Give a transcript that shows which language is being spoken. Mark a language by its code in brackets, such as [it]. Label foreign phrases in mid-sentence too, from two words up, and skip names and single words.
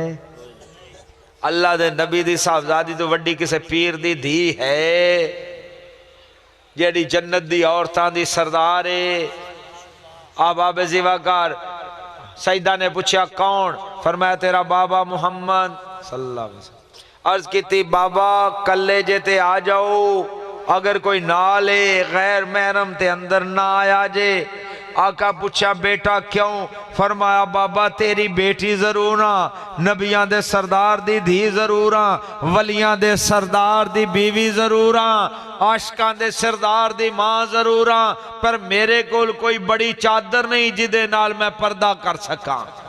[pa] اللہ دے نبی دی صاحبزادی توں وڈی کسے پیر دی دھی ہے، جیہڑی جنت دی عورتاں دی سردار ہے. آباب جیواکار۔ سیدہ نے پچھا کون? فرمایا تیرا بابا محمد [ar] صلى الله عليه وسلم. [pa] عرض کی بابا کلے جے تے آ جاؤ، اگر کوئی نالے غیر محرم تے اندر نہ آیا جے. آقا پچھا بیٹا کیوں? فرمایا بابا تیری بیٹی ضرور ہاں، نبیاں دے سردار دی دھی ضرور ہاں، ولیاں دے سردار دی بیوی ضرور ہاں، عاشقاں دے سردار دی ماں ضرور ہاں، پر میرے کول کوئی بڑی چادر نہیں جیدے نال میں پردہ کر سکا.